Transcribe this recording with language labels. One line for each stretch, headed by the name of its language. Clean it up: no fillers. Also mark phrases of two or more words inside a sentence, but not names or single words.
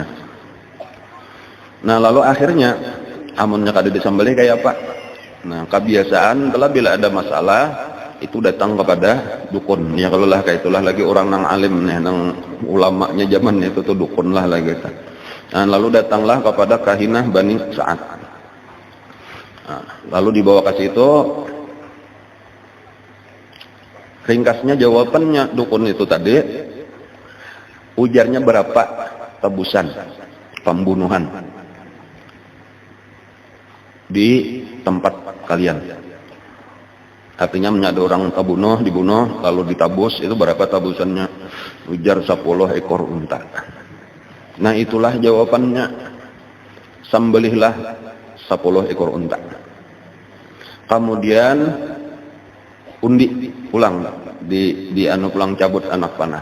Banjar: Nah lalu akhirnya amunnya kada disembelih kayak apa?
Indonesian: Nah kebiasaan telah bila ada masalah itu datang kepada dukun.
Banjar: Ya kalau lah kayak itulah lagi orang nang alim nih, nang ulamanya zaman itu tuh dukun lah lagi.
Indonesian: Nah lalu datanglah kepada kahinah Bani Sa'ad. Nah, lalu dibawa ke situ, ringkasnya jawabannya dukun itu tadi, ujarnya berapa tebusan pembunuhan di tempat kalian. Artinya ada orang terbunuh, dibunuh, lalu ditabus, itu berapa tabusannya? Ujar 10 ekor unta. Nah itulah jawabannya, sembelihlah 10 ekor unta.
Banjar: Kemudian undi pulang, di anu pulang cabut anak panah.